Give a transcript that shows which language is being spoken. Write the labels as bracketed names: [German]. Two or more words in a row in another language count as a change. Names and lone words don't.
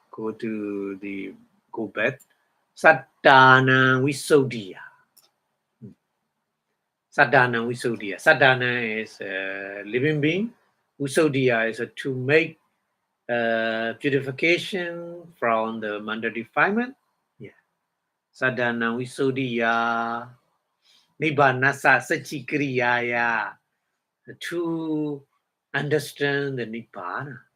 [English] Go back. [Pali] Sattana Visuddhiya. Saddhana Visuddhiya. [English] Saddhana is a living being. Visuddhiya is to make purification from the mental defilement. Yeah. [Pali] Saddhana Visuddhiya. Nibbanasa Sachikriyaya. [English] To understand the Nibbana.